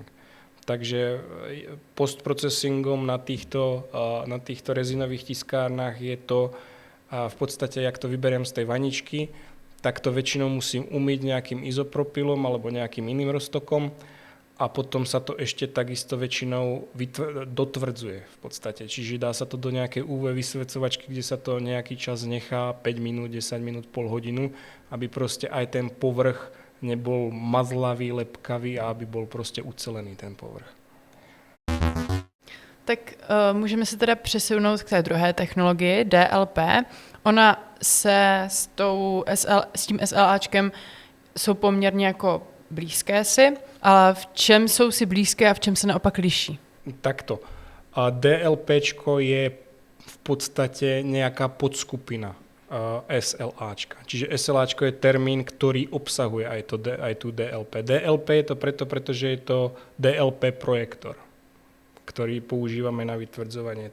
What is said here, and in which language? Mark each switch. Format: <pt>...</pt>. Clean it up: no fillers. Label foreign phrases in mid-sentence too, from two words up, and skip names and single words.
<sk>Takže postprocessingom na týchto rezinových tiskárnach je to v podstate, jak to vyberiem z tej vaničky, tak to väčšinou musím umyť nejakým izopropylom alebo nejakým iným roztokom a potom sa to ešte takisto väčšinou dotvrdzuje v podstate. Čiže dá sa to do nejakej UV vysvecovačky, kde sa to nejaký čas nechá, 5 minút, 10 minút, pol hodinu, aby proste aj ten povrch nebol mazlavý, lepkavý a aby bol proste ucelený ten povrch.</sk> <cs>Tak můžeme se teda přesunout k té druhé technologii, DLP. Ona se s tím SLAčkem jsou poměrně jako blízké si, ale v čem jsou si blízké a v čem se naopak liší?</cs> <sk>Takto. DLPčko je v podstate nejaká podskupina SLAčka. Čiže SLAčko je termín, ktorý obsahuje aj tú DLP. DLP je to pretože je to DLP projektor, ktorý používame na vytvrdzovanie.</sk>